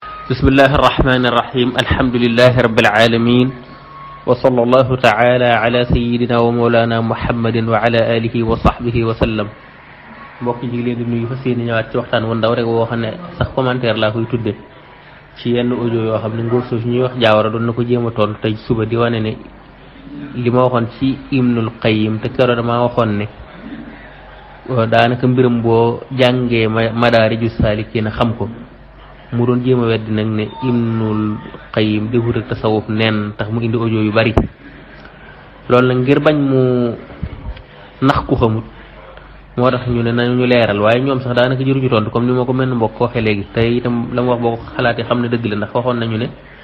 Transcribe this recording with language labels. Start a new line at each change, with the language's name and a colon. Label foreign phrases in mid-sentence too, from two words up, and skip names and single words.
Arabic: بسم الله الرحمن الرحيم الحمد لله رب العالمين وصلى الله تعالى على سيدنا ومولانا محمد وعلى آله وصحبه وسلم
Wolof: mbokk yi leen di nuyu fas yéene ñëwaat ci waxtaan wu ndaw rek woo xam ne sax commentaire laa koy tudde ci yenn audio yoo xam ne ngóor suuf ñuy wax jaawara doon na ko jéem a tontu tey suba di wane ne li ma waxoon ci Ibnul Qayyim te keroog damaa waxoon ne daanaka mbiram boo jàngee Madaariju Saalikiin xam ko mu doon jéem a weddi nag ne Ibnul Qayyim defut ak tasawuf nen tax mu indi audio yu bari loolu nag ngir bañ mu nax ku xamut moo tax ñu ne nañu leeral waaye ñoom sax daanaka jëruñu tontu comme ni ma ko mel mbokk waxee léegi te itam la mu wax boo ko xalaatee xam ne dëgg la ndax waxoon nañu ne